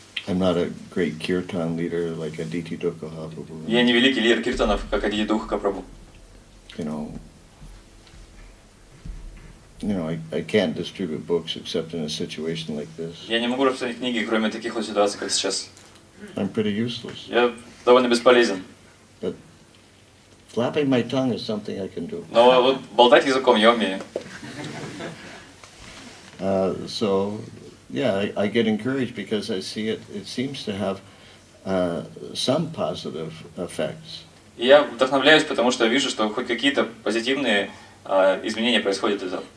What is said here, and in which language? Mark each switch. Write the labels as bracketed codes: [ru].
[en] I'm not a great kirtan leader like Aditi Dukkha Prabhu. [ru] Я не великий лидер киртанов, как Адити Духа Прабху. [en] You know, I can't distribute books except in a situation like this. [ru] Я не могу распространять книги, кроме таких вот ситуаций, как сейчас. [en] I'm pretty useless. [ru] Я довольно бесполезен. [en] But flapping my tongue is something I can do. [ru] Но вот болтать языком я умею. [en] So, yeah, I get encouraged because I see it seems to have some positive effects. [ru] И я вдохновляюсь, потому что вижу, что хоть какие-то позитивные изменения происходят из этого.